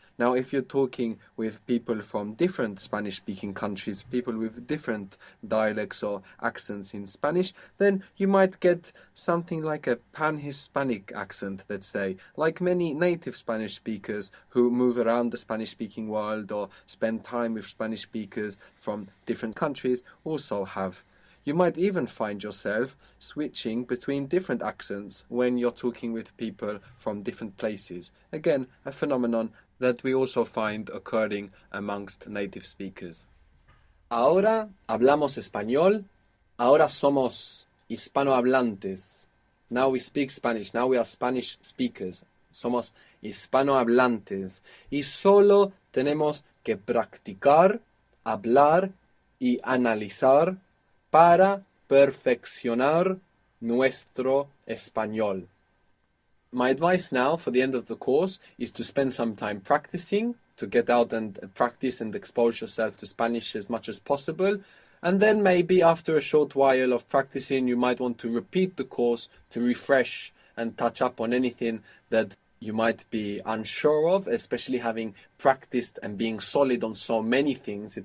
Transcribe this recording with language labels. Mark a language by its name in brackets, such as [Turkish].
[English] Now, if you're talking with people from different Spanish-speaking countries, people with different dialects or accents in Spanish, then you might get something like a pan-Hispanic accent, let's say, like many native Spanish speakers who move around the Spanish-speaking world or spend time with Spanish speakers from different countries also have. You might even find yourself switching between different accents when you're talking with people from different places. Again, a phenomenon that we also find occurring amongst native speakers. [Spanish] Ahora hablamos español. Ahora somos hispanohablantes. [English] Now we speak Spanish. Now we are Spanish speakers. [Spanish] Somos hispanohablantes. Y solo tenemos que practicar, hablar y analizar para perfeccionar nuestro español. [English] My advice now for the end of the course is to spend some time practicing, to get out and practice and expose yourself to Spanish as much as possible. And then maybe after a short while of practicing, you might want to repeat the course to refresh and touch up on anything that you might be unsure of, especially having practiced and being solid on so many things.